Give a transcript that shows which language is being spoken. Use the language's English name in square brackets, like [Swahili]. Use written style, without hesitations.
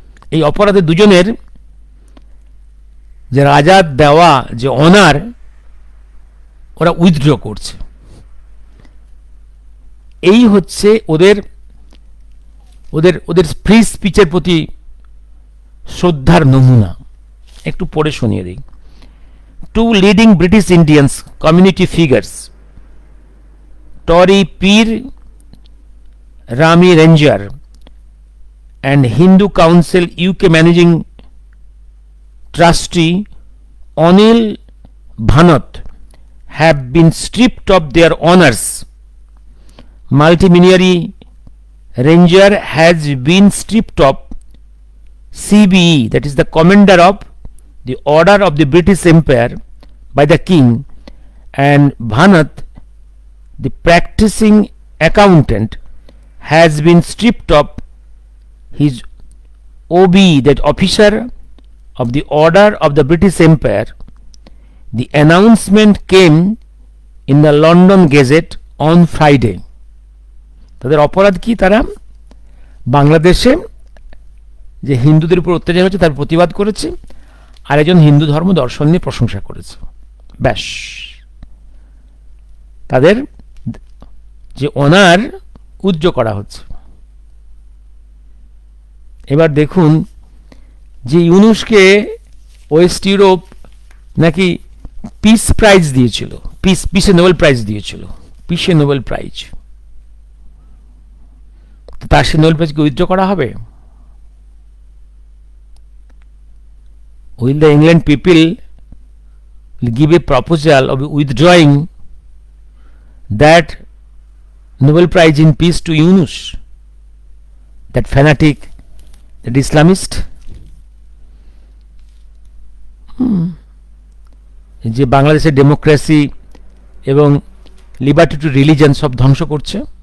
[Bangla] এই অপরাধে দুজনের যে রাজার দেওয়া যে অনার ওরা উইথড্র করছে। এই হচ্ছে ওদের ওদের ওদের ফ্রি স্পিচের প্রতি শ্রদ্ধার নমুনা। একটু পড়ে শুনিয়ে দিই। [English] Two leading British Indians community figures, Tory peer Rami Ranger and Hindu Council UK Managing Trustee Anil Bhanath have been stripped of their honours. Multimillionaire Ranger has been stripped of CBE, that is the Commander of the Order of the British Empire, by the King, and Bhanath, the practicing accountant, has been stripped of his OB, that officer of the Order of the British Empire. The announcement came in the London Gazette on Friday. [Bangla] তাদের অপরাধ কি? তারা বাংলাদেশে যে হিন্দুদের উপর অত্যাচার হচ্ছে তার প্রতিবাদ করেছে, আর একজন হিন্দু ধর্ম দর্শন নিয়ে প্রশংসা করেছে। ব্যাস, তাদের যে অনার উজ্জ করা হচ্ছে। এবার দেখুন যে ইউনুসকে ওয়েস্ট ইউরোপ নাকি পিস প্রাইজ দিয়েছিল, পিসে নোবেল প্রাইজ দিয়েছিল, পিসে নোবেল প্রাইজ। তার সে নোবেল প্রাইজকে উইথড্র করা হবে? [English] will the England people give a proposal of withdrawing that Nobel Prize in Peace to Yunus, that fanatic, that Islamist, [Bangla] যে বাংলাদেশের ডেমোক্রেসি এবং লিবার্টি টু রিলিজন সব ধ্বংস করছে।